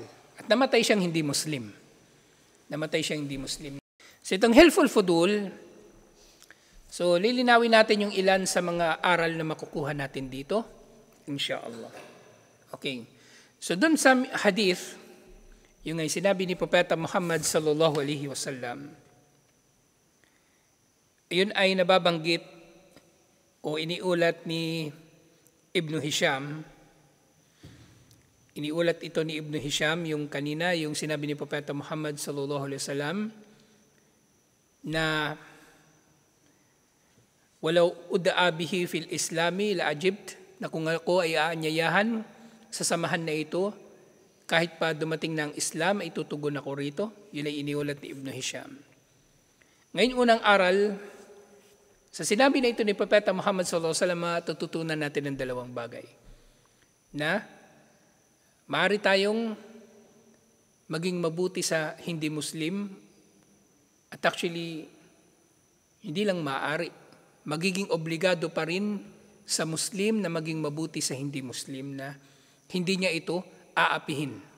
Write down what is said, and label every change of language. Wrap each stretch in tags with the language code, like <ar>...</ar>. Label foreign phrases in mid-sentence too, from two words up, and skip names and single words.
<tl>At namatay siyang hindi Muslim. So itong Hilful Fudul, so lilinawin natin yung ilan sa mga aral na makukuha natin dito, insyaallah. Okay. So dun sa hadith, yung ay sinabi ni Propeta Muhammad</tl> <ar>صلى الله عليه وسلم,</ar> <tl>yun ay nababanggit o iniulat ni Ibn Hisham. Iniulat ito ni Ibn Hisham yung kanina, yung sinabi ni Propeta Muhammad</tl> <ar>صلى الله عليه وسلم</ar> <tl>na</tl> <ar>ولو أدعى به في الإسلام لأجبت,</ar> <tl>na kung ako ay aanyayahan sa samahan na ito, kahit pa dumating ng Islam, ay tutugon ako rito. Yun ay iniulat ni Ibn Hisham. Ngayon unang aral, sa sinabi na ito ni Propeta Muhammad</tl> <ar>صلى الله عليه وسلم,</ar> <tl>tututunan natin ng dalawang bagay. Na maaari tayong maging mabuti sa hindi Muslim, at actually hindi lang maaari, magiging obligado pa rin sa Muslim na maging mabuti sa hindi Muslim, na hindi niya ito aapihin.</tl>